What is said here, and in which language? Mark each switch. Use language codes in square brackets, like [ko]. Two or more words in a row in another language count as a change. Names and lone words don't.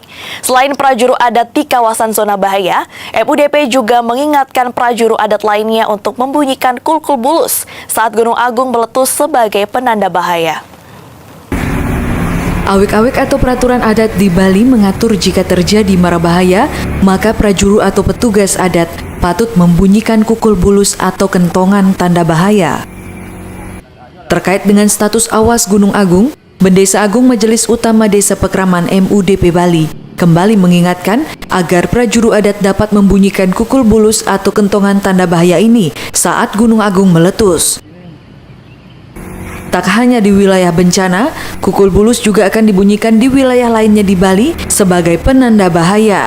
[id] Selain prajuru adat di kawasan zona bahaya, MUDP juga mengingatkan prajuru adat lainnya untuk membunyikan kulkul bulus saat Gunung Agung meletus sebagai penanda bahaya. Awik-awik atau peraturan adat di Bali mengatur jika terjadi mara bahaya, maka prajuru atau petugas adat patut membunyikan kukul bulus atau kentongan tanda bahaya. Terkait dengan status awas Gunung Agung, Bendesa Agung Majelis Utama Desa Pakraman MUDP Bali kembali mengingatkan agar prajuru adat dapat membunyikan kukul bulus atau kentongan tanda bahaya ini saat Gunung Agung meletus. Tak hanya di wilayah bencana, kukul bulus juga akan dibunyikan di wilayah lainnya di Bali sebagai penanda bahaya.